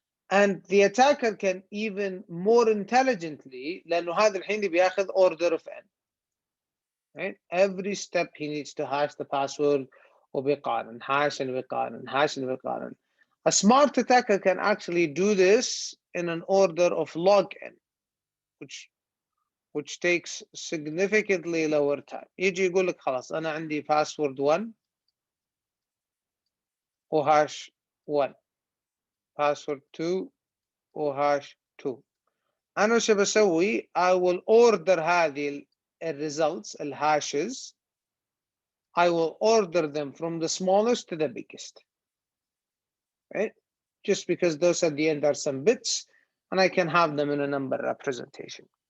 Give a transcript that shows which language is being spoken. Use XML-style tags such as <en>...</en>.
<en>and the attacker can even more intelligently,</en> <ar>لأنه هذا الحين بياخذ</ar> <en>order of n, right, every step he needs to hash the password</en> <ar>وبيقارن</ar> <en>hash and بيقارن hash and بيقارن. A smart attacker can actually do this in an order of log n, which takes significantly lower time.</en> <ar>يجي يقول لك خلاص أنا عندي password 1 وهاش 1, password 2 وهاش 2. أنا وش بسوي؟</ar> <en>I will order</en> <ar>هذه</ar> <en>results الhashes, I will order them from the smallest to the biggest, right? Just because those at the end are some bits and I can have them in a number representation.</en>